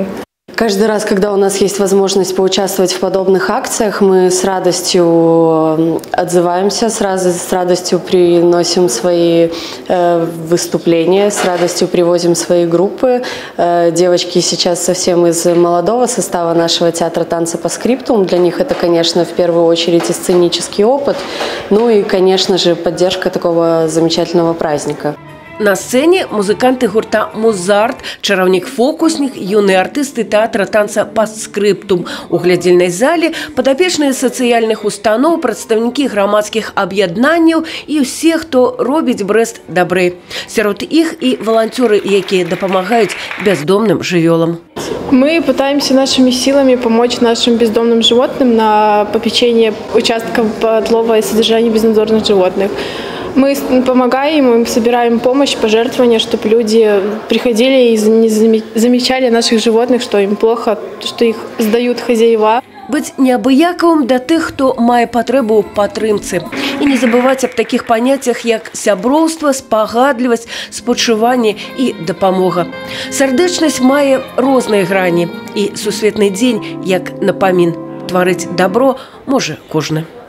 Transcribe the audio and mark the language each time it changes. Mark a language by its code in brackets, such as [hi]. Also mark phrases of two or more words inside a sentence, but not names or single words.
[ru] Каждый раз, когда у нас есть возможность поучаствовать в подобных акциях, мы с радостью отзываемся, с радостью приносим свои выступления, с радостью привозим свои группы. Девочки сейчас совсем из молодого состава нашего театра танца по скриптум. Для них это, конечно, в первую очередь и сценический опыт, ну и, конечно же, поддержка такого замечательного праздника. [be] На сцэне музыканты гурта «Музарт», чараўнік-фокуснік, юныя артысты тэатра танца па скрыптум. У глядзельнай зале падапечныя сацыяльных устаноў, прадстаўнікі грамадскіх аб'яднанняў і ўсе, хто робіць Брэст дабрэй. Сярод іх і валанцёры, якія дапамагаюць бяздомным жывёлам. [ru] Мы пытаемся нашими силами помочь нашим бездомным животным на попечение участков отлова и содержания безнадзорных животных. Мы помогаем им, собираем помощь, пожертвования, чтобы люди приходили и не замечали наших животных, что им плохо, что их сдают хозяева. [be] Быць неабыякавым да тых, хто мае патрэбу ў падтрымцы. І не забываць аб такіх паняццях, як сяброўства, спагадлівасць, спачуванне і дапамога. Сардэчнасць мае розныя грані. І сусветны дзень, як напамін, тварыць дабро можа кожны.